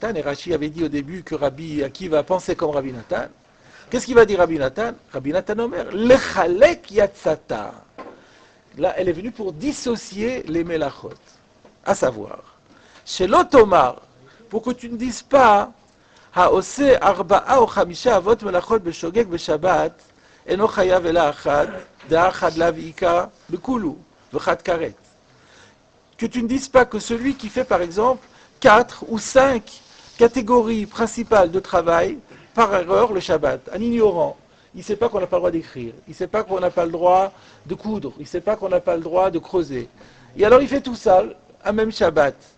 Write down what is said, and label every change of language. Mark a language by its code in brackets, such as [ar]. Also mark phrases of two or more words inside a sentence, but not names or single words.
[fr] Et Rashi avait dit au début que Rabbi Akiva pensait comme Rabbi Nathan. Qu'est-ce qu'il va dire Rabbi Nathan? [he] רבי נתן אומר, לחלק יצאת. [fr] Là, elle est venue pour dissocier les melachot. À savoir, chez l'Otomar, pour que tu ne dises pas [he] העושה ארבע או חמש אבות מלאכות בשוגג בשבת אינו חייב אלא אחת דחד לאו איכא בכולהו וחד כרת. [fr] Que tu ne dises pas que celui qui fait par exemple 4 ou 5 catégories principales de travail par erreur le Shabbat, un ignorant, il ne sait pas qu'on n'a pas le droit d'écrire, il ne sait pas qu'on n'a pas le droit de coudre, il ne sait pas qu'on n'a pas le droit de creuser. Et alors il fait tout ça, un même Shabbat.